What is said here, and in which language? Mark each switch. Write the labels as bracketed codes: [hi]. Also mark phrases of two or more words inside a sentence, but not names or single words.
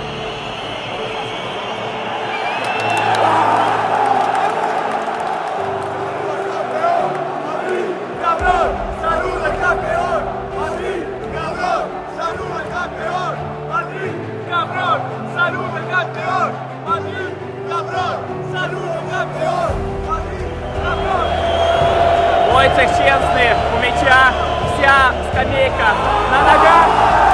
[es] Cabrón, saluda al campeón. Madrid, cabrón, saluda al campeón. Madrid, cabrón, saluda al campeón. Madrid, cabrón, saluda al campeón. Madrid, cabrон. [ru] Войцех Щенсный у мяча, вся скамейка на ногах.